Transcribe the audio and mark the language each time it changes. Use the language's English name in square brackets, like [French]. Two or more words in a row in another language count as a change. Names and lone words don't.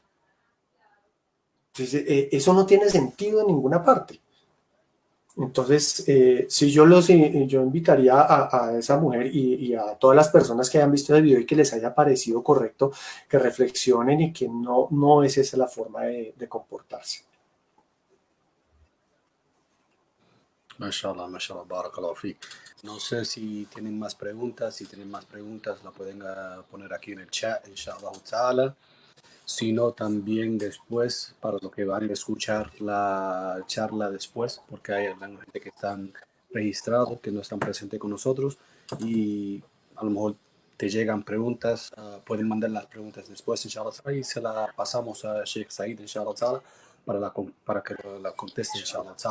[Spanish] Entonces, eso no tiene sentido en ninguna parte. Entonces, si yo invitaría a esa mujer y a todas las personas que hayan visto el video y que les haya parecido correcto, que reflexionen y que no es esa la forma de comportarse. [Arabic] ما شاء الله، ما شاء الله، بارك الله فيك. [Spanish] No sé si tienen más preguntas. Si tienen más preguntas, la pueden poner aquí en el chat, [Arabic] إن شاء الله تعالى. [Spanish] Si no, también después, para los que van a escuchar la charla después, porque hay alguna gente que están registrados, que no están presentes con nosotros, y a lo mejor te llegan preguntas, pueden mandar las preguntas después, inshallah, y se las pasamos a Sheikh Said, inshallah, para que la conteste, inshallah.